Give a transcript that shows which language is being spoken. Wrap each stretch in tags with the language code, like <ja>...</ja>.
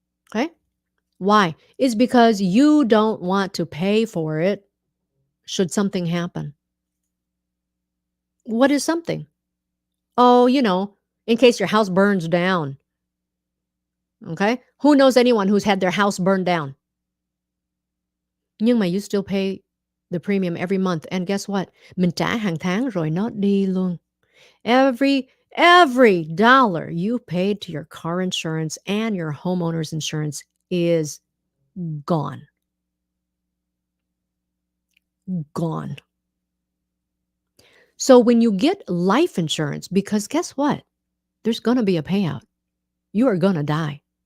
<en>Okay? Why? It's because you don't want to pay for it should something happen. What is something? Oh, in case your house burns down. Okay? Who knows anyone who's had their house burned down?</en> <vi>Nhưng mà</vi> <en>you still pay the premium every month. And guess what?</en> <vi>Mình trả hàng tháng rồi nó đi luôn.</vi> <en>Every dollar you paid to your car insurance and your homeowner's insurance is gone. Gone. So when you get life insurance, because guess what? There's going to be a payout. You are going to die.</en>